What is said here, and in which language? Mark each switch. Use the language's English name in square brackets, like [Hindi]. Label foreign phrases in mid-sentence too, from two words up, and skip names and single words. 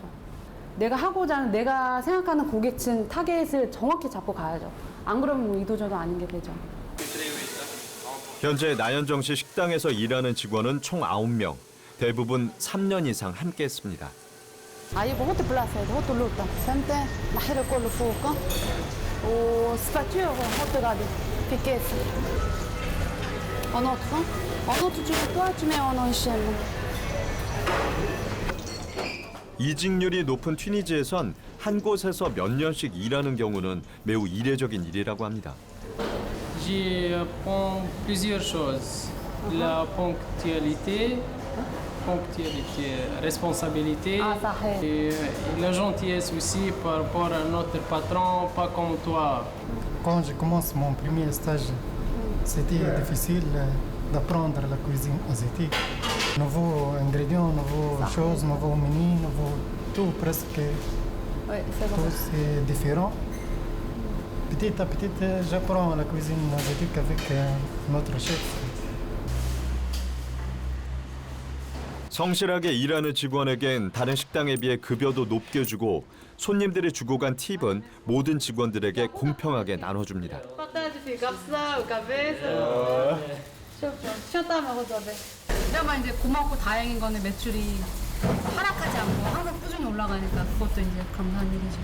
[Korean] 내가 하고자 하는, 내가 생각하는 고객층 타겟을 정확히 잡고 가야죠. 안 그러면 이도저도 아닌 게 되죠. 현재 나현정 씨 식당에서 일하는 직원은 총 9명. 대부분 3년 이상 함께했습니다. 아이고 호텔 플라스에도 호텔 루타 센테 나히르 꼴로 fuoco o spatio hotel gadi piquets un autre tu veux quoi tu mets un enchaînement. 이직률이 높은 튀니지에선 한 곳에서 몇 년씩 일하는 경우는 매우 이례적인 일이라고 합니다. [French] J'apprends plusieurs choses. La ponctualité, responsabilité, Ah, ça est. et la gentillesse aussi par rapport à notre patron, pas comme toi. Quand je commence mon premier stage, c'était difficile d'apprendre la cuisine asiatique. Nouveaux ingrédients, nouvelles choses, nouveaux menus, tout presque Ouais, c'est tout vrai. c'est différent. Petit à petit, j'apprends la cuisine asiatique avec notre chef. [Korean] 성실하게 일하는 직원에겐 다른 식당에 비해 급여도 높게 주고 손님들이 주고 간 팁은 모든 직원들에게 공평하게 나눠줍니다. 그나마 이제 고맙고 다행인 거는 매출이 하락하지 않고 항상 꾸준히 올라가니까 그것도 이제 감사한 일이죠.